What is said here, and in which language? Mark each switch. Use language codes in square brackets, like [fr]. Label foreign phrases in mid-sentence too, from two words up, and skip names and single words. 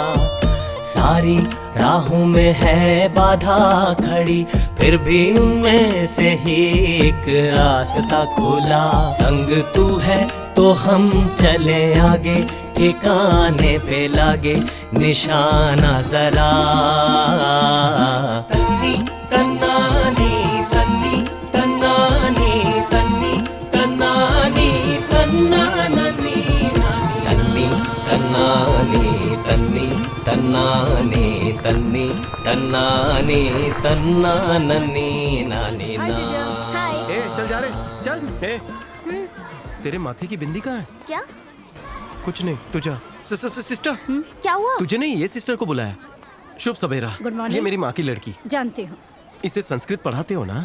[hi] सारी राहों में है बाधा खड़ी, फिर भी उनमें से ही एक रास्ता खुला। संग तू है तो हम चले आगे, ठिकाने पे लागे निशाना जरा। तन्नी तन्नानी तन्नी तन्नानी तन्नी तन्नानी तन्नानी तन्नी तन्नानी तन्नी तन्नानी तन्नी तन्नानी तन्नानी नानी ना। ए, चल जा रे चल। ए, तेरे माथे की बिंदी कहाँ है? क्या कुछ नहीं, तू जा। सिस्टर क्या हुआ? तुझे नहीं, ये सिस्टर को बुलाया। शुभ सवेरा। [en] good morning. [hi] ये मेरी माँ की लड़की। जानती हूँ। इसे संस्कृत पढ़ाते हो ना?